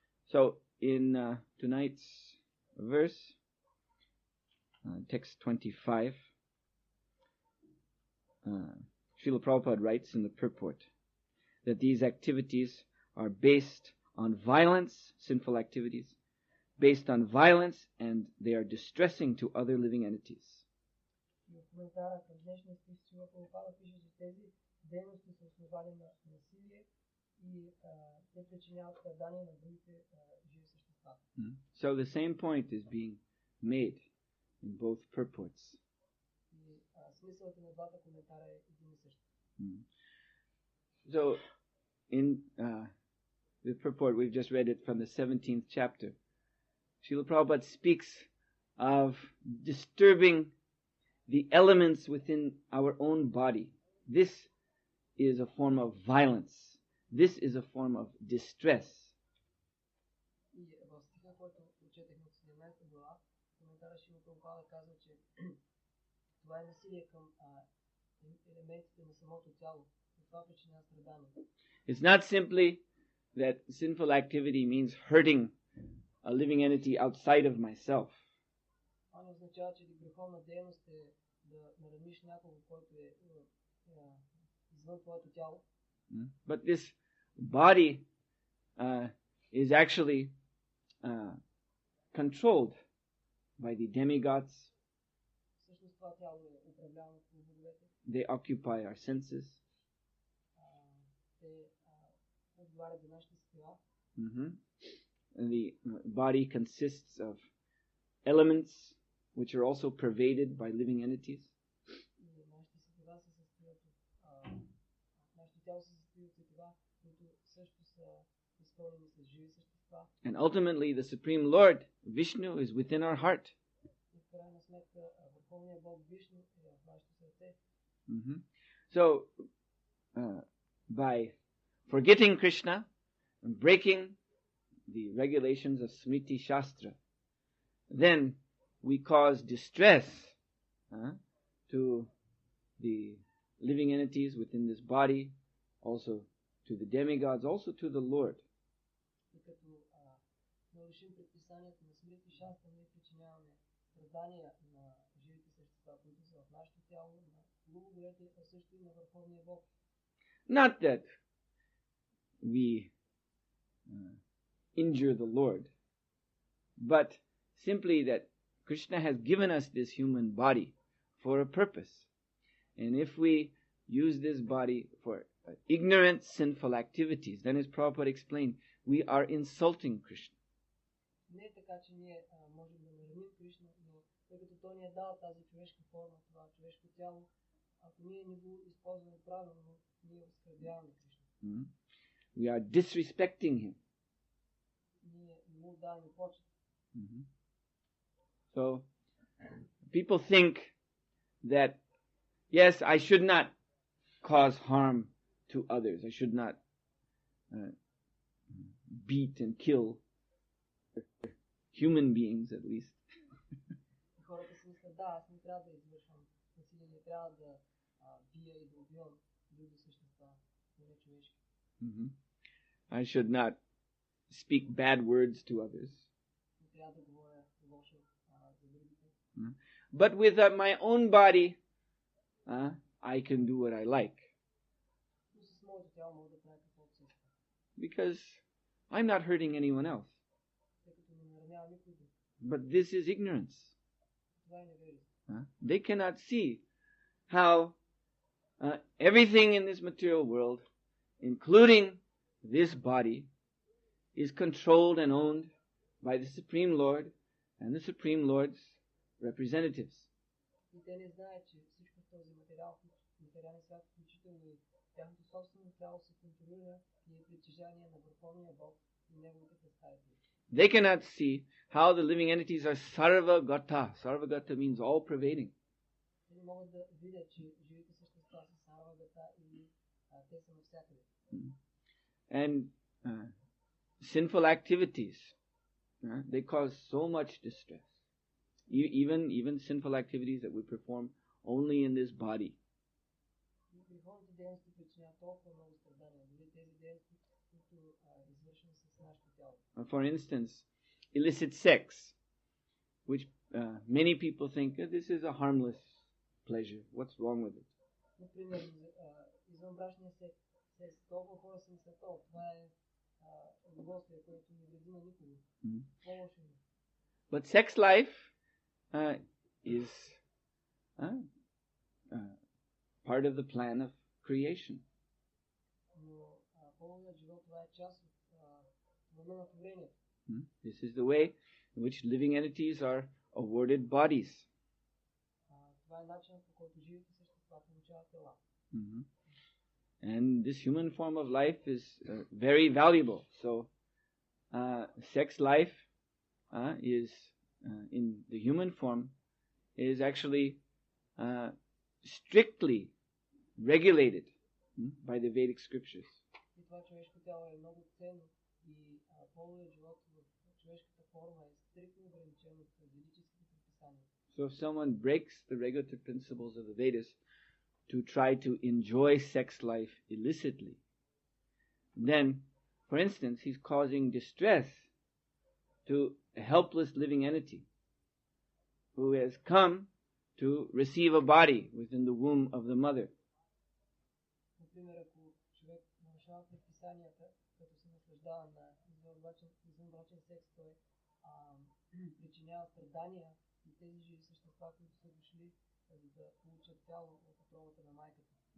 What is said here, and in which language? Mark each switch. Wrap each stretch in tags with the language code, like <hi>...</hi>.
<en>So in tonight's verse, text 25, Srila Prabhupada writes in the purport that these activities are based on violence, sinful activities, based on violence, and they are distressing to other living entities.</en> <bg>И в коментара към днешния стих Шрила Прабхупада пише, че тези дейности са основани на насилие и те причиняват страдания на другите живи същества.</bg> <en>So the same point is being made in both purports.</en> <bg>И смисълът на двата коментара е един и същ.</bg> <en>So in the purport, we've just read it from the 17th chapter. Srila Prabhupada speaks of disturbing the elements within our own body. This is a form of violence. This is a form of distress.</en> <bg>И в стиха, който прочетахме от 17 глава, коментара Шрила Прабхупада казва, че това е насилие към елементите на самото тяло. И това причинява страдания.</bg> <en>It's not simply that sinful activity means hurting a living entity outside of myself.</en> <bg>Това не означава, че греховна дейност е да нараниш някого, който е извън твоето тяло.</bg> <en>But this body is actually controlled by the demigods.</en> <bg>Всъщност това тяло е управлявано от боговете.</bg> <en>They occupy our senses.</en> <bg>Те отговарят за нашите сетива.</bg> <en>And the body consists of elements which are also pervaded by living entities.</en> <bg>И нашите сетива се състоят от нашето тяло се състои от сетива, които също са изпълнени с живи същества.</bg> <en>And ultimately the Supreme Lord, Vishnu, is within our heart.</en> <bg>И в крайна сметка Върховният Бог Вишну е в нашето сърце.</bg> <en>So by forgetting Krishna and breaking the regulations of Smriti Shastra, then we cause distress to the living entities within this body, also to the demigods, also to the Lord.</en> <bg>И като нарушим предписанието на Смрити Шастра, ние причиняваме страдания на живите същества, които са в нашето тяло, на боговете, а също и на Върховния Бог.</bg> <en>Not that we injure the Lord, but simply that Krishna has given us this human body for a purpose. And if we use this body for ignorant, sinful activities, then as Prabhupada explained, we are insulting Krishna.</en> <bg>Не е така, че ние можем да нараним Кришна, но тъй като Той ни е дал тази човешка форма, това човешко тяло, ако ние не го използваме правилно, ние оскърбяваме Кришна.</bg> <en>We are disrespecting him.</en> <bg>Ние му даваме почет.</bg> <en>So, people think that, yes, I should not cause harm to others. I should not beat and kill human beings, at least.</en> <bg>Хората си мислят, да, аз не трябва да извършвам насилие, не трябва да бия и да убивам други същества, не човешки.</bg> <en>I should not speak bad words to others.</en> <bg>Не трябва да говоря лошо за другите.</bg> <en>But with my own body, I can do what I like.</en> <bg>Но с моето тяло мога да правя каквото си иска.</bg> <en>Because I'm not hurting anyone else.</en> <bg>Тъй като не наранявам никой друг.</bg> <en>But this is ignorance.</en> <bg>Това е неверие.</bg> <en>They cannot see how everything in this material world, including this body, is controlled and owned by the Supreme Lord and the Supreme Lord's representatives.</en> <bg>И те не знаят, че всичко в този материален свят, включително и тяхното собствено тяло, се контролира и е притежание на Върховния Бог и неговите представители.</bg> <en>They cannot see how the living entities are sarvagata. Sarvagata means all pervading.</en> <bg>Те не могат да видят, че живите същества са сарвагата и те са навсякъде.</bg> <en>And sinful activities, they cause so much distress. Even sinful activities that we perform only in this body.</en> <bg>Греховните дейности причиняват толкова много страдания, дори тези дейности, които извършваме с нашето тяло.</bg> <en>For instance, illicit sex, which many people think this is a harmless pleasure. What's wrong with it?</en> <bg>Например, извънбрачният секс Толкова хора са мислят, това е удоволствие, което не вреди на никого. По-лошо е.</bg> <en>But sex life is part of the plan of creation.</en> <bg>Но половият живот, това е част от плана на творението.</bg> <en>This is the way in which living entities are awarded bodies.</en> <bg>Това е начинът, по който живите същества получават тела.</bg> <en>And this human form of life is very valuable. So, sex life is in the human form is actually strictly regulated by the Vedic scriptures.</en> <bg>И това човешко тяло е много ценно и половият живот в човешката форма е стриктно ограничен от ведическите предписания.</bg> <en>So if someone breaks the regulative principles of the Vedas to try to enjoy sex life illicitly, then, for instance, he's causing distress to a helpless living entity who has come to receive a body within the womb of the mother.</en> <bg>Например, ако човек нарушава предписанията, като се наслаждава на извънбрачен секс, той причинява страдания и тези живи същества, които са дошли да получат тяло от утробата на майката.</bg>